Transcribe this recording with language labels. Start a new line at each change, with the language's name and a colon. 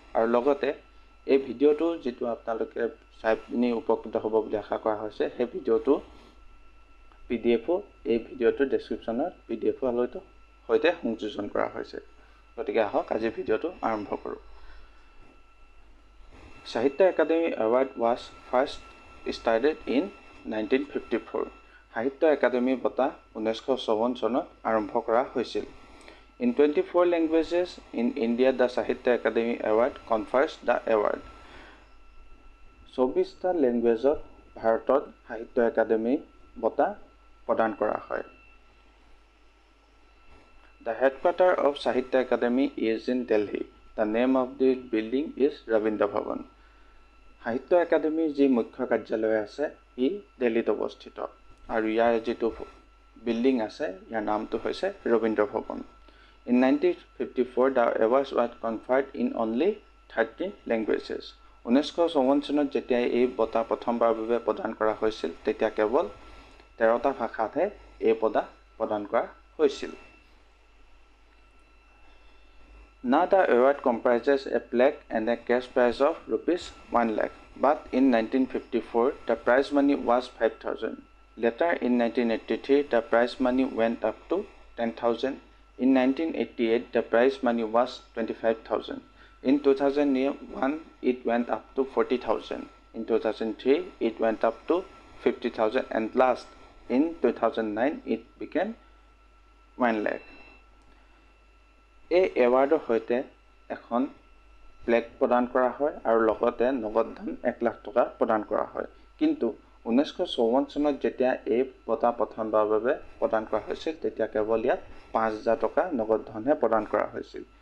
Assamese: আৰু লগতে এই ভিডিঅ'টো যিটো আপোনালোকে চাই পিনি উপকৃত হ'ব বুলি আশা কৰা হৈছে, সেই ভিডিঅ'টো PDF এই ভিডিঅ'টোৰ ডেছক্ৰিপশ্যনত PDF সৈতে সংযোজন কৰা হৈছে। গতিকে আহক আজি ভিডিঅ'টো আৰম্ভ কৰোঁ।
English: Sahitya Academy Award was first started in 1954.
Assamese: Sahitya Academy বঁটা 1954 চনত আৰম্ভ কৰা হৈছিল।
English: In 24 languages in India, the Sahitya Academy Award confers the award.
Assamese: 24টা লেংগুৱেজত ভাৰতত সাহিত্য একাডেমী বঁটা প্ৰদান কৰা হয়।
English: The headquarters of Sahitya Academy is in Delhi. The name of the building is Rabindra Bhavan.
Assamese: সাহিত্য একাডেমীৰ যি মুখ্য কাৰ্যালয় আছে ই দিল্লীত অৱস্থিত আৰু ইয়াৰ যিটো বিল্ডিং আছে ইয়াৰ নামটো হৈছে Rabindra Bhawan.
English: In 1954 the awards was conferred in only 13 languages.
Assamese: 1954 চনত যেতিয়া এই বঁটা প্ৰথমবাৰৰ বাবে প্ৰদান কৰা হৈছিল তেতিয়া কেৱল 13টা ভাষাতহে এই বঁটা প্ৰদান কৰা হৈছিল।
English: Now the award comprises a plaque and a cash prize of ₹1 lakh. But in 1954, the prize money was 5,000. Later in 1983, the prize money went up to 10,000. In 1988, the prize money was 25,000. In 2001, it went up to 40,000. In 2003, it went up to 50,000. And last, in 2009, it became 1 lakh.
Assamese: এই এৱাৰ্ডৰ সৈতে এখন plaque প্ৰদান কৰা হয় আৰু লগতে নগদ ধন 1 লাখ টকা প্ৰদান কৰা হয়। কিন্তু 1954 চনত যেতিয়া এই বঁটা প্ৰথমবাৰৰ বাবে প্ৰদান কৰা হৈছিল তেতিয়া কেৱল ইয়াত 5,000 টকা নগদ ধনহে প্ৰদান কৰা হৈছিল।